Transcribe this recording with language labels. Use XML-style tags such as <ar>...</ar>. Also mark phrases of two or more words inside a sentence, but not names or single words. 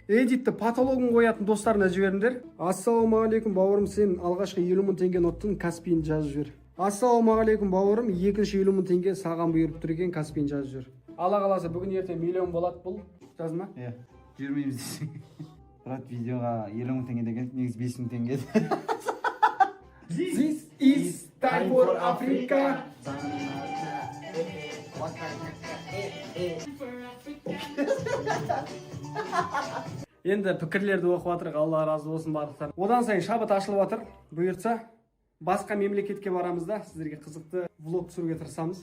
<kk>Эдитті потологын қоятын достарына жіберіңдер. Ассалаумағалейкум бауырым, сен алғашқы 50 мың теңгені ұттың, Каспийін жазып жібер. Ассалаумағалейкум бауырым, екінші 50 мың теңге саған бұйырып тұр екен, Каспийін жазып жібер. Алла қаласа бүгін ертең миллион болады бұл. Жазма? Иә, жүрмейміз десең. Брат, видеоға 50 мың теңге деген, негіз 5 мың теңге.</kk> <en>This is time for Africa.</en> <kk>Енді пікірлерді оқып жатырық, Алла разы болсын барлықтарың. Одан сайын шабыт ашылып жатыр. Бұйыртса басқа мемлекетке барамыз да, сіздерге қызықты влог түсіруге тырысамыз.</kk>